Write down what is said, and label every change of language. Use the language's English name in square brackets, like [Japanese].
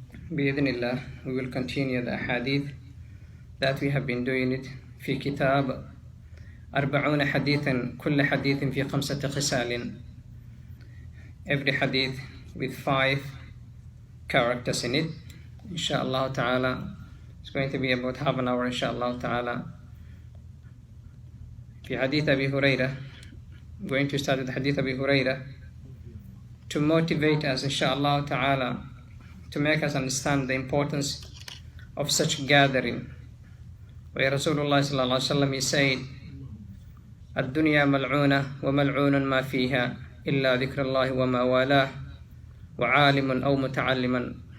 [Arabic] بإذن الله [English] we will continue the hadith that we have been doing it [Arabic] في كتاب 40 حديثا كل حديث في 5 خصال [English] every hadith with 5 characters in it inshallah ta'ala. It's going to be about half an hour inshallah ta'ala. [Arabic] في حديث أبي هريرة, [English] going to start with [Arabic] حديث أبي هريرة [English] to motivate us inshallah ta'ala, to make us understand the importance of such gathering. Where Rasulullah sallallahu alaihi wasallam, he said, [Arabic] الدنيا ملعونة وملعون ما فيها إلا ذكر الله وما والاه وعالم أو متعلما.